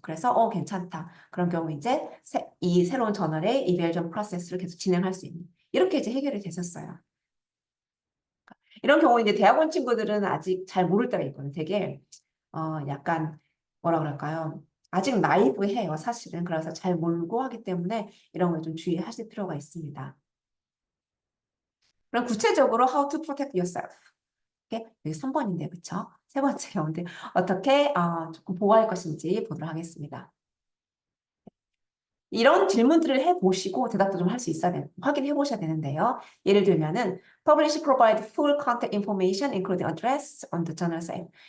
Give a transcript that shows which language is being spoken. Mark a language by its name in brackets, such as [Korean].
[Korean] 그래서 괜찮다. 그런 경우 이제 이 새로운 저널의 이벨전 프로세스를 계속 진행할 수 있는 이렇게 이제 해결이 됐었어요. 이런 경우 이제 대학원 친구들은 아직 잘 모를 때가 있거든요. 되게 약간 뭐라 그럴까요? 아직 나이브해요, 사실은. 그래서 잘 모르고 하기 때문에 이런 걸 좀 주의하실 필요가 있습니다. 그럼 구체적으로 [English] how to protect yourself. [Korean] 여기 3번인데, 그쵸? 세 번째 경우인데 어떻게 조금 보호할 것인지 보도록 하겠습니다. 이런 질문들을 해보시고 대답도 좀 할 수 있어야 확인해 보셔야 되는데요. 예를 들면은 [English] publish provide full contact information including address on the journal site.